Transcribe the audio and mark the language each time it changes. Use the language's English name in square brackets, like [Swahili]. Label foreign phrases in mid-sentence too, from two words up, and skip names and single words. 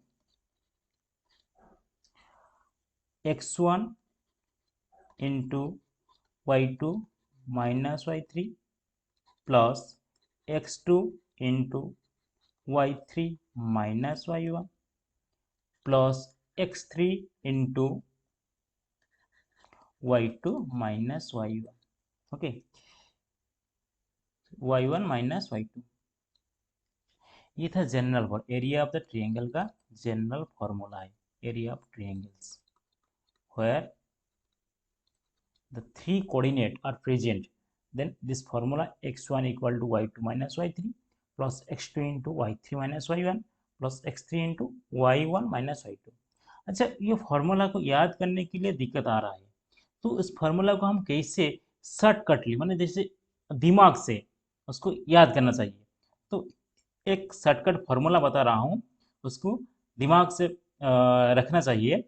[English] x1 into y2 minus y3 plus x2 into y3 minus y1 plus x3 into y2 minus y1, okay, y1 minus y2. [Hindi] ये था [English] general for area of the triangle का general formula है, area of triangles where the three coordinate are present, then this formula x1 equal to y2 minus y3 plus x2 into y3 minus y1 plus x3 into y1 minus y2। [Hindi] अच्छा, ये फॉर्मूला को याद करने के लिए दिक्कत आ रहा है, तो इस फॉर्मूला को हम कैसे शॉर्टकटली, माने जैसे दिमाग से उसको याद करना चाहिए। तो एक शॉर्टकट फॉर्मूला बता रहा हूँ, उसको दिमाग से रखना चाहिए।